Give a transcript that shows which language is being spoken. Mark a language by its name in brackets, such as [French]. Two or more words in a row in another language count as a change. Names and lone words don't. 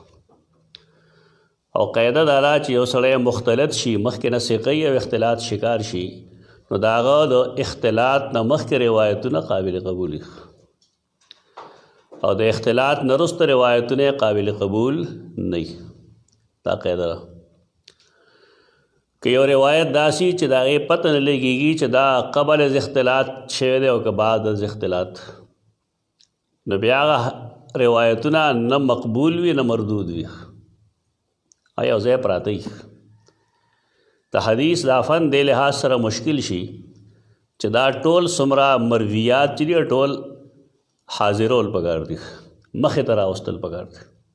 [Pashto] او قاعده دا ده چې یو سړی مختلط شي مخکې نه ثقه او اختلاط شکار شي، نو د هغه د اختلاط نه مخکې روایتونه قابل قبول او د اختلاط نه وروسته روایتونه قابل قبول نه. دا قاعده ده. که یو روایت داسي چې د هغې پته نه لګېږي چې دا قبل از اختلاط شوی دی او که بعد از اختلاط، نو بیا هغه روایتونه نه مقبول وي نه مردود وي، یو ځای پراته وي. د حدیث دا فن دې لحاظ سره مشکل شي چې دا ټول څومره مرویات چې دي ټول حاضرول پکار دي، مخې ته راوستل پکار دي.